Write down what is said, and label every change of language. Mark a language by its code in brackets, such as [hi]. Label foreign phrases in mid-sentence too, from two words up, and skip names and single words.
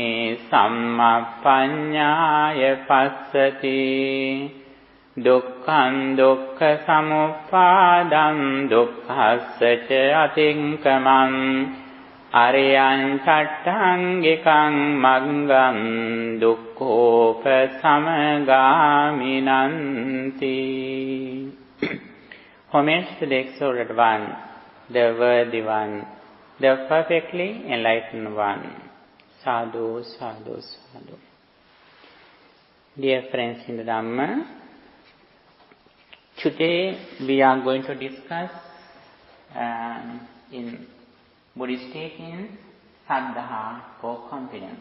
[pi] sammapaññāya passati Dukkhaṃ dukkha samuppādam dukkhassa ca atinkkamaṃ Ariyaṃ catthaṃgikaṃ maggam dukkhopasamagāminanti. [en] Homage to the exalted one, the worthy one, the perfectly enlightened one. [pi] Sadhu, sadhu, sadhu. [en] Dear friends in the Dhamma, today we are going to discuss in Buddhist teachings Saddha or confidence.